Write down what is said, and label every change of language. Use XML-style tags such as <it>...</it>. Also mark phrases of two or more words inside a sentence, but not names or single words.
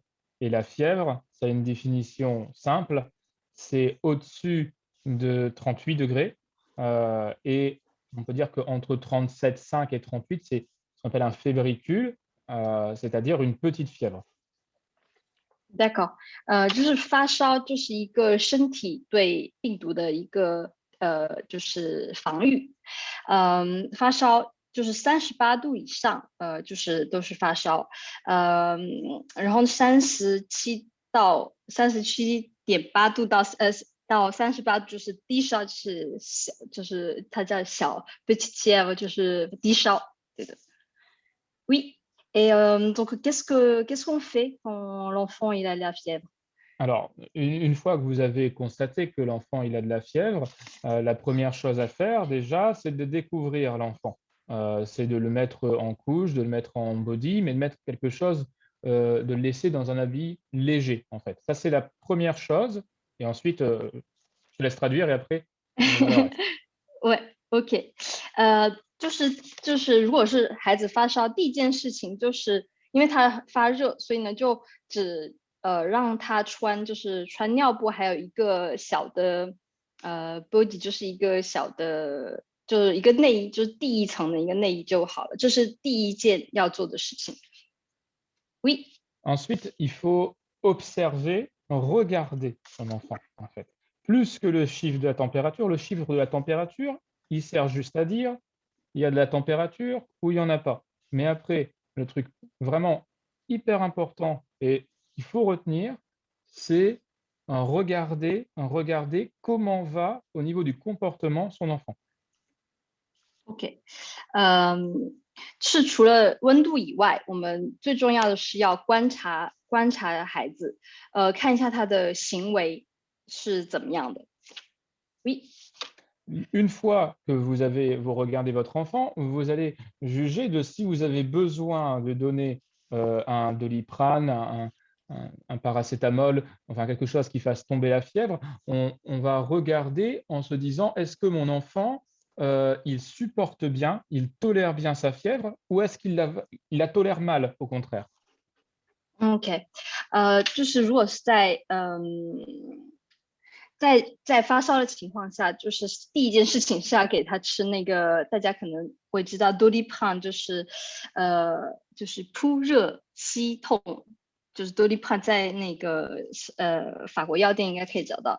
<fr>Et la fièvre, ça a une définition simple, c'est au-dessus de 38 degrés. Et on peut dire qu'entre 37,5 et 38, c'est ce qu'on appelle un fébricule, c'est-à-dire une petite fièvre. D'accord，</fr> <zh>就是发烧，就是一个身体对病毒的一个就是防御，发烧就是38度以上，就是都是发烧，然后37.8度到38度就是低烧，是小，就是它叫小</zh> <fr>petit fièvre，</fr> <zh>就是低烧，对的。Oui.</zh> <fr>Et donc, qu'est-ce qu'on fait quand l'enfant il a la fièvre? Alors, une fois que vous avez constaté que l'enfant il a de la fièvre, la première chose à faire déjà, c'est de découvrir l'enfant. C'est de le mettre en couche, de le mettre en body, mais de mettre quelque chose, de le laisser dans un habit léger, en fait. Ça, c'est la première chose. Et ensuite, je te laisse traduire et après, on verra le reste. Ouais,</fr> <zh>OK，就是如果是孩子发烧，第一件事情就是因为他发热，所以呢就只让他就是穿尿布，还有一个小的body，就是一个小的，就是一个内衣，就是第一层的一个内衣就好了，这是第一件要做的事情。Oui.</zh> <fr>Ensuite, il faut observer, regarder son enfant, en fait. Plus que le chiffre de la température, le chiffre de la température, il sert juste à dire il y a de la température ou il n'y en a pas. Mais après, le truc vraiment hyper important et qu'il faut retenir, c'est regarder comment va au niveau du comportement son enfant.</fr> <zh>OK，是除了温度以外，我们最重要的是要观察孩子，看一下他的行为是怎么样的。Oui.</zh> <fr>Une fois que vous regardez votre enfant, vous allez juger de si vous avez besoin de donner un Doliprane, un paracétamol, enfin quelque chose qui fasse tomber la fièvre. On va regarder en se disant, est-ce que mon enfant, il supporte bien, il tolère bien sa fièvre ou est-ce qu'il la tolère mal au contraire?</fr> <zh>OK，就是如果是在发烧的情况下，就是第一件事情是要给他吃那个，大家可能会知道 Doliprane，就是扑热息痛，就是 Doliprane 在那个法国药店应该可以找到。</zh>